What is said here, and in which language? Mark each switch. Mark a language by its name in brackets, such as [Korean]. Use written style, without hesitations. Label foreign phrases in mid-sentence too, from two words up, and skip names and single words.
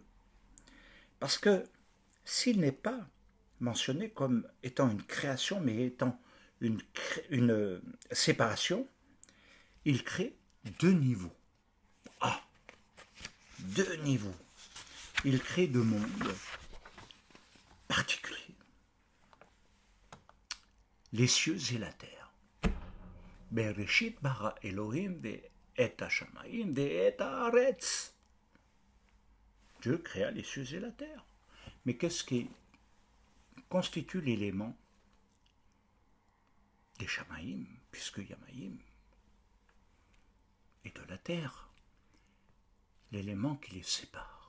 [French] Parce que s'il n'est pas mentionné comme étant une création, mais étant une séparation, il crée deux niveaux. Ah, deux niveaux. Il crée deux mondes particuliers. les cieux et la terre. [Hebrew] בראשית ברא אלהים ואת השמים ואת הארץ. [French] Dieu créa les cieux et la terre. Mais qu'est-ce qui constitue l'élément des Shamaïm, puisque Yamaïm est de la terre, l'élément qui les sépare.